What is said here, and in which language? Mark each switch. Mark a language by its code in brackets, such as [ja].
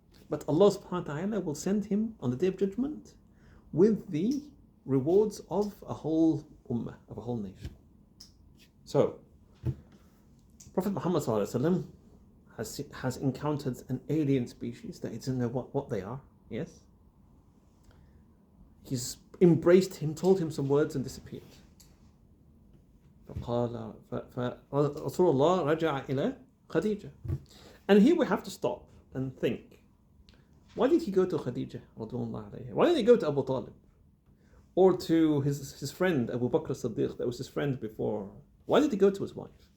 [en] But Allah subhanahu wa ta'ala will send him on the Day of Judgment with the rewards of a whole ummah, of a whole nation. So, Prophet Muhammad has encountered an alien species that he doesn't know what they are, yes? He's embraced him, told him some words and disappeared. [ar] فقال رسول الله رجع إلى خديجة. [en] And here we have to stop and think. Why did he go to Khadija? Why didn't he go to Abu Talib? Or to his friend Abu Bakr as-Siddiq, that was his friend before? Why did he go to his wife?